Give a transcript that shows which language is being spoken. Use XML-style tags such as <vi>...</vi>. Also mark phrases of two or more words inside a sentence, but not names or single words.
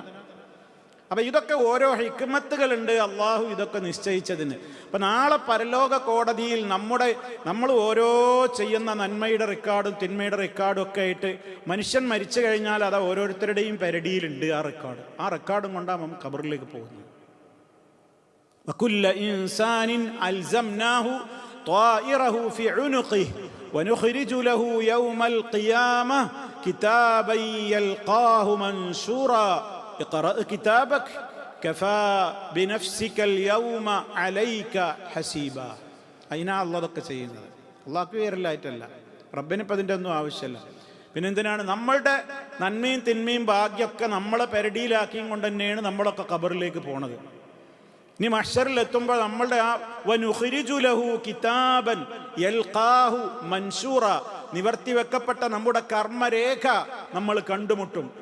<ml>അപ്പം ഇതൊക്കെ ഓരോ ഹിക്മത്തുകളുണ്ട് അള്ളാഹു ഇതൊക്കെ നിശ്ചയിച്ചതിന്. അപ്പം നാളെ പരലോക കോടതിയിൽ നമ്മൾ ഓരോ ചെയ്യുന്ന നന്മയുടെ റെക്കോർഡും തിന്മയുടെ റെക്കോർഡും ഒക്കെ ആയിട്ട് മനുഷ്യൻ മരിച്ചു കഴിഞ്ഞാൽ അത് ഓരോരുത്തരുടെയും പെരടിയിലുണ്ട് ആ റെക്കോർഡും കൊണ്ടാണ് നമ്മൾ ഖബറിലേക്ക് പോകുന്നത്.</ml> <ar>وكل إنسان ألزمناه طائره في عنقه ونخرج له يوم القيامة كتابا يلقاه منشورا اقرأ كتابك كفى بنفسك اليوم عليك حسيبا.</ar> <ml>അതിനാ അള്ളാഹ് ഇതൊക്കെ ചെയ്യുന്നത്. അള്ളാഹ്ക്ക് വേറില്ലായിട്ടല്ല, റബ്ബിന് ഇപ്പം അതിൻ്റെ ഒന്നും ആവശ്യമില്ല. പിന്നെ എന്തിനാണ് നമ്മളുടെ നന്മയും തിന്മയും ഭാഗ്യമൊക്കെ നമ്മളെ പെരടിയിലാക്കിയും കൊണ്ട് തന്നെയാണ് നമ്മളൊക്കെ ഖബറിലേക്ക് പോണത്. ഇനി മഹ്ശറിൽ എത്തുമ്പോൾ നമ്മളുടെ ആ</ml> <ar>ونخرج له كتابا يلقاه منشورا,</ar> <ml>നിവർത്തി വെക്കപ്പെട്ട നമ്മുടെ കർമ്മരേഖ നമ്മൾ കണ്ടുമുട്ടും.</ml>